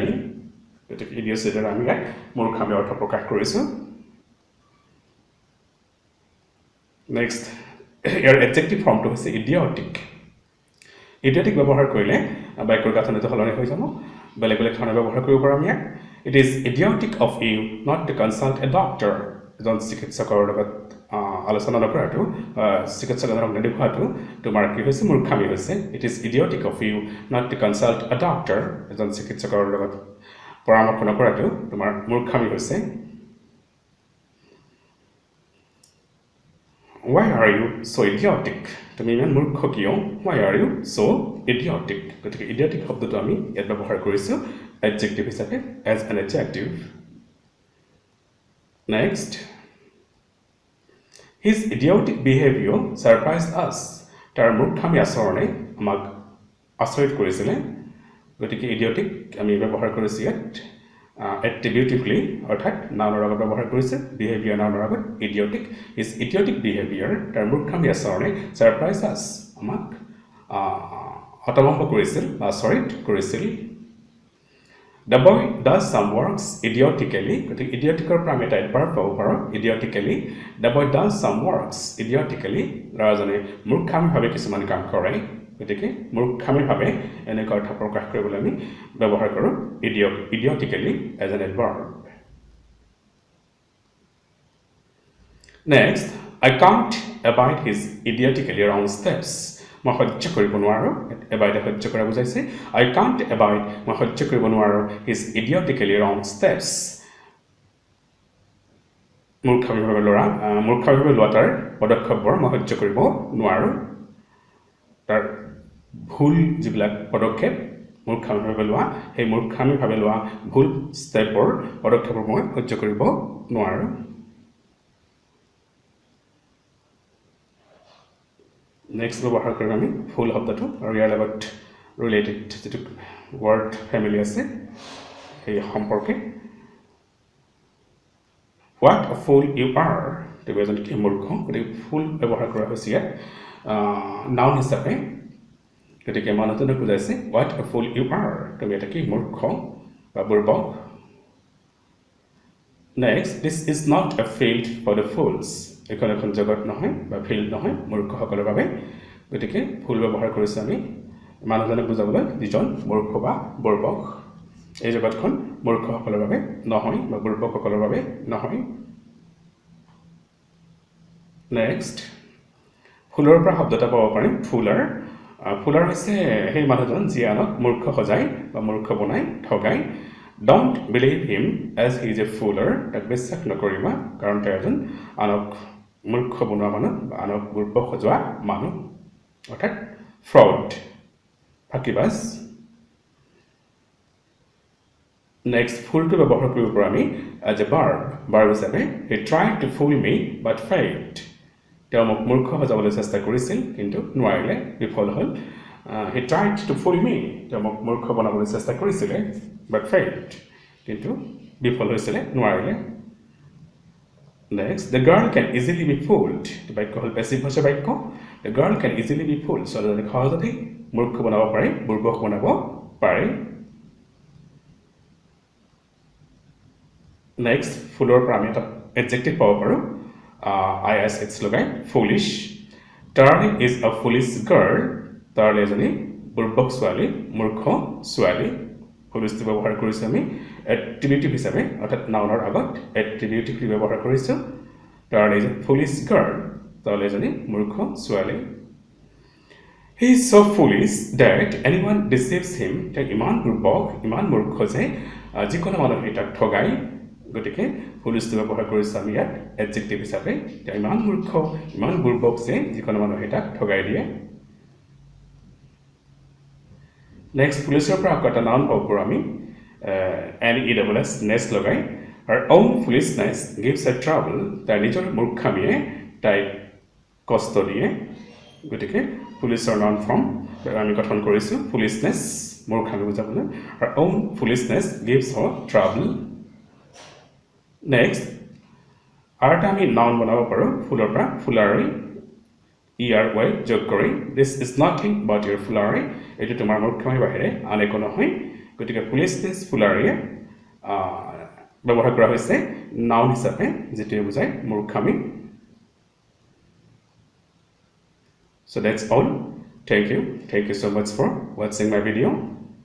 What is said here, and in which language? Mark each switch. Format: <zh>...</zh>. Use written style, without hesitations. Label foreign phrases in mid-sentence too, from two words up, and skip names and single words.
<as>গতিকে ইডিঅচিৰ দ্বাৰা আমি ইয়াক মূৰ্খামি অৰ্থ প্ৰকাশ কৰিছোঁ। নেক্সট, ইয়াৰ</as> <en>adjective formটো</en> <as>হৈছে ইডিঅটিক। ইডিঅটিক ব্যৱহাৰ কৰিলে বাক্যৰ গাঁথনিটো সলনি হৈ যাব, বেলেগ বেলেগ ধৰণে ব্যৱহাৰ কৰিব পাৰোঁ আমি ইয়াক।</as> <en>It is idiotic of you not to consult a doctor.</en> <as>এজন চিকিৎসকৰ লগত আলোচনা নকৰাটো, চিকিৎসক এজনক নেদেখুৱাটো তোমাৰ কি হৈছে, মূৰ্খামি হৈছে।</as> <en>It is idiotic of you not to consult a doctor.</en> <as>এজন চিকিৎসকৰ লগত পৰামৰ্শ নকৰাটো তোমাৰ মূৰ্খামি হৈছে।</as> <en>Why are you so idiotic?</en> <as>তুমি ইমান মূৰ্খ কিয়?</as> <en>Why are you so idiotic?</en> <as>গতিকে idiotic শব্দটো আমি ইয়াত ব্যৱহাৰ কৰিছোঁ adjective হিচাপে,</as> <en>as an adjective. Next, his idiotic behavior surprised us.</en> <as>তাৰ মূৰ্খামি আচৰণে আমাক আচৰিত কৰিছিলে। গতিকে idiotic আমি ব্যৱহাৰ কৰিছোঁ ইয়াত attributively অৰ্থাৎ নাউনৰ আগত ব্যৱহাৰ কৰিছে বিহেভিয়াৰ নাউনৰ আগত</as> <en>idiotic his idiotic behavior</en> <as>তাৰ মূৰ্খামি আচৰণে</as> <en>surprise us</en> <as>আমাক হতভম্ব কৰিছিল বা আচৰিত কৰিছিল</as> <en>The boy does some works idiotically</en> <as>গতিকে idioticৰ পৰা আমি এটা adverb পাব পাৰোঁ</as> <en>idiotically The boy does some works idiotically</en> <as>ল'ৰাজনে মূৰ্খামিভাৱে কিছুমান কাম কৰে গতিকে মূৰ্খামিভাৱে এনেকুৱা অৰ্থ প্ৰকাশ কৰিবলৈ আমি ব্যৱহাৰ কৰোঁ</as> <en>idiotically as an adverb Next I can't abide his idiotically wrong steps</en> <as>মই সহ্য কৰিব নোৱাৰো</as> <en>abide</en> <as>সহ্য কৰা বুজাইছে</as> <en>I can't abide</en> <as>মই সহ্য কৰিব নোৱাৰো</as> <en>his idiotically wrong steps</en> <as>মূৰ্খামিভাৱে লোৱা তাৰ পদক্ষেপবোৰ মই সহ্য কৰিব নোৱাৰো তাৰ ভুল যিবিলাক পদক্ষেপ মূৰ্খামিভাৱে লোৱা সেই মূৰ্খামিভাৱে লোৱা ভুল ষ্টেপৰ পদক্ষেপবোৰ মই সহ্য কৰিব নোৱাৰো Next ব্যৱহাৰ কৰিম আমি ফুল শব্দটো আৰু ইয়াৰ লগত ৰিলেটেড যেটো</as> <en>word family</en> <as>আছে এই সম্পৰ্কে</as> <en>What a fool you are</en> <as>তুমি এজন কি মূৰ্খ গতিকে ফুল ব্যৱহাৰ কৰা হৈছে ইয়াত নাউন হিচাপে গতিকে মানুহজনক বুজাইছে</as> <en>What a fool you are</en> <as>তুমি এটা কি মূৰ্খ বা বুৰ্বক</as> <en>Next this is not a field for the fools</en> <as>এখন জগত নহয় বা ফিল্ড নহয় মূৰ্খসকলৰ বাবে গতিকে ফুল ব্যৱহাৰ কৰিছে আমি মানুহজনক বুজাবলৈ যিজন মূৰ্খ বা বুৰ্বক এই জগতখন মূৰ্খসকলৰ বাবে নহয় বা বুৰ্বকসকলৰ বাবে নহয় Next ফুলৰ পৰা শব্দ এটা পাব পাৰিম ফুলাৰ ফুলাৰ হৈছে সেই মানুহজন যি আনক মূৰ্খ সজাই বা মূৰ্খ বনাই ঠগাই</as> <en>Don't believe him as he is a fooler</en> <as>তাক বিশ্বাস নকৰিবা কাৰণ তেওঁ এজন আনক মূৰ্খ বনোৱা মানুহ বা আনক বুৰ্বক সজোৱা মানুহ অৰ্থাৎ fraud ফাকিবাজ Next ফুলটো ব্যৱহাৰ কৰিব পাৰোঁ আমি</as> <en>as a verb</en> <as>হিচাপে</as> <en>he tried to fool me but failed</en> <as>তেওঁ মোক মূৰ্খ সজাবলৈ চেষ্টা কৰিছিল কিন্তু নোৱাৰিলে বিফল হ'ল</as> <en>he tried to fool me</en> <as>তেওঁ মোক মূৰ্খ বনাবলৈ চেষ্টা কৰিছিল</as> <en>but failed</en> <as>কিন্তু বিফল হৈছিল নোৱাৰিলে</as> <en>Next the girl can easily be fooled</en> <as>বাক্য হল</as> <en>passive</en> <as>ভাষা বাক্য</as> <en>the girl can easily be fooled</en> <as>ছোৱালীজনী সহজতে মূৰ্খ বনাব পাৰে বুৰ্বক বনাব পাৰে Next ফুলৰ পৰা আমি এটা adjective পাব পাৰোঁ ISX লগাই foolish</as> <en>Charlie is a foolish girl</en> <as>Charlie এজনী বুৰ্বক ছোৱালী মূৰ্খ ছোৱালী ফুলিশটো ব্যৱহাৰ কৰিছো আমি attributive হিচাপে অৰ্থাৎ নাউনৰ আগত attributively ব্যৱহাৰ কৰিছো</as> <en>Charlie is a foolish girl</en> <as>Charlie এজনী মূৰ্খ ছোৱালী</as> <en>He is so foolish that anyone deceives him</en> <as>তেওঁ ইমান বুৰ্বক ইমান মূৰ্খ যে যিকোনো মানুহে তাক ঠগাই গতিকে ফুলিশটো ব্যৱহাৰ কৰিছো আমি ইয়াত adjective হিচাপে তেওঁ ইমান মূৰ্খ ইমান বুৰ্বক যে যিকোনো মানুহে তাক ঠগাই দিয়ে Next পুলিশৰ পৰা এটা নাউন পাব পাৰোঁ আমি NESS নেস লগাই</as> <en>her own foolishness gives her trouble</en> <as>তাৰ নিজৰ মূৰ্খামিয়ে তাই কষ্ট দিয়ে গতিকে পুলিশৰ নাউন ফৰ্ম আমি গঠন কৰিছো foolishness মূৰ্খামি বুজাবলৈ</as> <en>her own foolishness gives her trouble</en> <as>Next আৰু এটা আমি নাউন বনাব পাৰোঁ ফুলৰ পৰা ফুলাৰী ERY যোগ কৰি</as> <en>this is nothing but your foolery</en> <as>এটো তোমাৰ মূৰ্খামিৰ বাহিৰে আন একো নহয় গতিকে</as> <en>foolishness foolery</en> <as>ব্যৱহাৰ কৰা হৈছে নাউন হিচাপে যেটো বুজায় মূৰ্খামি</as> <en>So that's all thank you so much for watching my video</en>